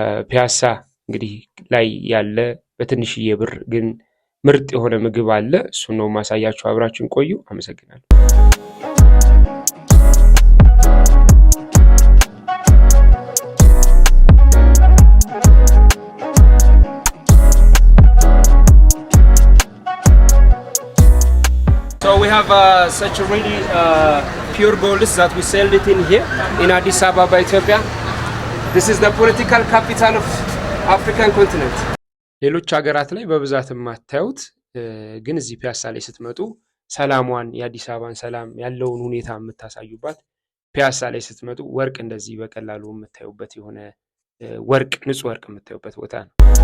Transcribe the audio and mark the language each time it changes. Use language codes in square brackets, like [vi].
[am] ፒያሳ። እንግዲህ ላይ ያለ በትንሽዬ ብር ግን ምርጥ የሆነ ምግብ አለ። እሱን ነው ማሳያችሁ። አብራችሁን ቆዩ። አመሰግናለሁ። [en] So we have such a really pure gold that we sell it in here in Addisababa, Ethiopia. This is the political capital of African continent. [am] ሌሎች ሀገራት ላይ በብዛት የማታዩት ግን እዚህ ፒያሳ ላይ ስትመጡ ሰላሟን የአዲስ አበባን ሰላም ያለውን ሁኔታ የምታሳዩባት ፒያሳ ላይ ስትመጡ ወርቅ እንደዚህ በቀላሉ የምታዩበት የሆነ ወርቅ ንጹህ ወርቅ የምታዩበት ቦታ ነው።